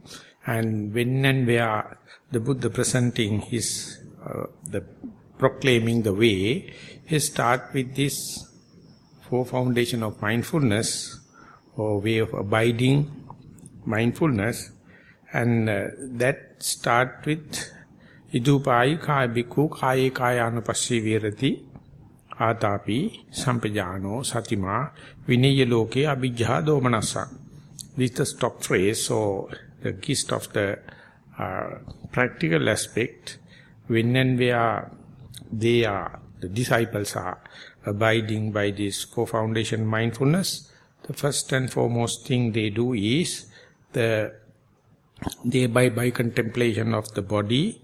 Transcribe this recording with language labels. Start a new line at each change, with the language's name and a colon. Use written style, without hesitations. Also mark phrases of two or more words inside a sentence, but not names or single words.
English: And when and where the Buddha presenting his, proclaiming the way, he start with this 4 foundations of mindfulness, or way of abiding mindfulness, and that start with
Pali: Idupayi kaya bhikkhu kaye kaya anupassī virati ātāpi sampajāno satima vinaya loke abhijjhā domanassa.
English: This is the stock phrase, or the gist of the practical aspect. When and where they are, the disciples are abiding by this 4 foundation mindfulness, the first and foremost thing they do is they abide by contemplation of the body